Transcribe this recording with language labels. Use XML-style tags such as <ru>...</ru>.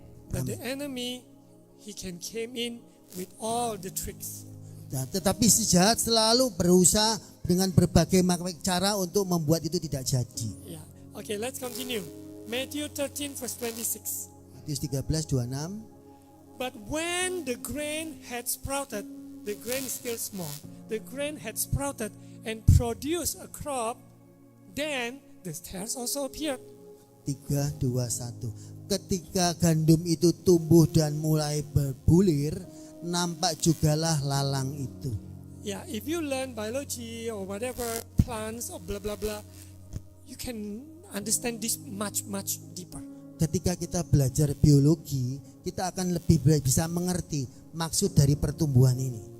<en>But the enemy, he can came in with all the tricks.</en> <id>Nah, tetapi si jahat selalu berusaha dengan berbagai macam cara untuk membuat itu tidak jadi.</id> <en>Yeah. Okay, let's continue. Matthew 13 verse 26.</en> <id>Matius 13:26.</id> <en>But when the grain had sprouted, the grain is still small. The grain had sprouted and produced a crop, then the tares also appeared. 3:21.</en> <id>Ketika gandum itu tumbuh dan mulai berbulir, nampak jugalah lalang itu.</id> <en>Yeah, if you learn biology or whatever, plants or blah blah blah, you can understand this much deeper.</en> <id>Ketika kita belajar biologi, kita akan lebih bisa mengerti maksud dari pertumbuhan ini.</id>